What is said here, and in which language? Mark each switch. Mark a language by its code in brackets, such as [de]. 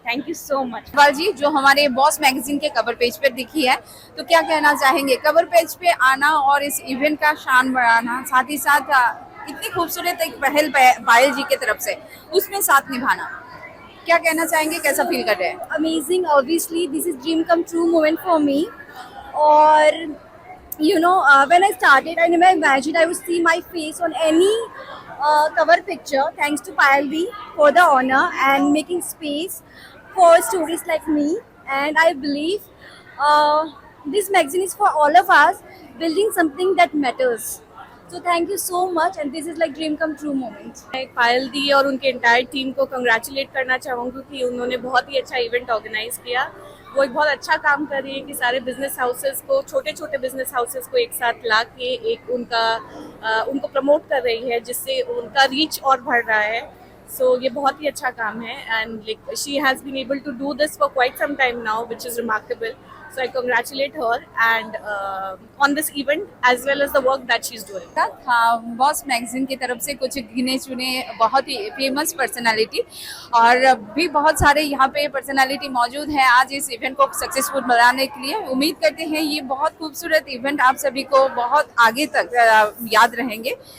[en] Thank you so much. [hi] Agarwal जी, जो हमारे boss magazine के कवर पेज पर दिखी है, तो क्या कहना चाहेंगे? कवर पेज पे आना और इस इवेंट का शान बढ़ाना, साथ ही साथ इतनी खूबसूरत एक पहल पायल जी की तरफ से, उसमें साथ निभाना, क्या कहना चाहेंगे? कैसा फील कर रहे हैं? [en] Amazing, obviously this is dream come true moment for me. Or when I started, I never imagined I would see my face on any cover picture. Thanks to Payal Di for the honor and making space for stories like me. And I believe this magazine is for all of us, building something that matters. So thank you so much, and this is like dream come true moment. [hi] मैं पायल दी और उनके entire team को congratulate करना चाहूँगी कि उन्होंने बहुत ही अच्छा इवेंट ऑर्गेनाइज किया। वो एक बहुत अच्छा काम कर रही है कि सारे बिजनेस हाउसेस को, छोटे छोटे बिजनेस हाउसेस को एक साथ ला के एक उनको प्रमोट कर रही है, जिससे उनका रीच और बढ़ रहा है। सो ये बहुत ही अच्छा काम है, [en] And like she has been able to do this for quite some time now, which is remarkable. So I congratulate her and on this event as well as the work that she's doing. [hi] Boss magazine की तरफ से कुछ गिने चुने बहुत ही famous personality और भी बहुत सारे यहाँ पे पर्सनालिटी मौजूद हैं आज इस इवेंट को सक्सेसफुल बनाने के लिए। उम्मीद करते हैं ये बहुत खूबसूरत इवेंट आप सभी को बहुत आगे तक याद रहेंगे।